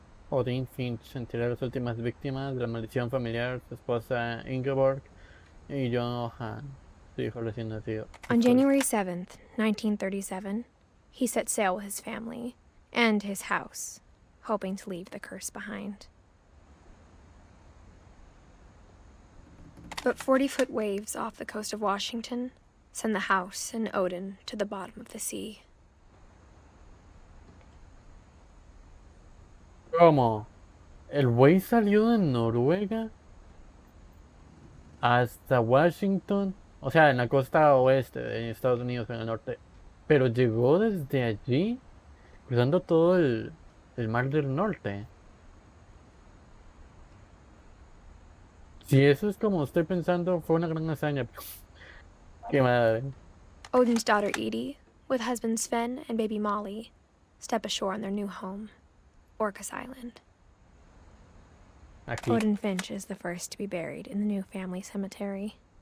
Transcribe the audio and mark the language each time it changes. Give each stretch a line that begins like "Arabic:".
Spanish: Odin Finch entierra a las últimas víctimas de la maldición familiar, su esposa Ingeborg y Johan, su hijo recién nacido.
English: On January 7th, 1937, he set sail with his family and his house, hoping to leave the curse behind. But 40-foot waves off the coast of Washington send the house and Odin to the bottom of the sea.
Spanish: ¿Cómo? ¿El güey salió de Noruega hasta Washington? O sea, en la costa oeste de Estados Unidos, en el norte. Pero llegó desde allí, cruzando todo el mar del norte. Si eso es como estoy pensando, fue una gran hazaña. Qué madre.
English: Odin's daughter Edie, with husband Sven and baby Molly, step ashore on their new home, Orcas Island.
Spanish: Aquí.
English: Odin Finch is the first to be buried in the new family cemetery.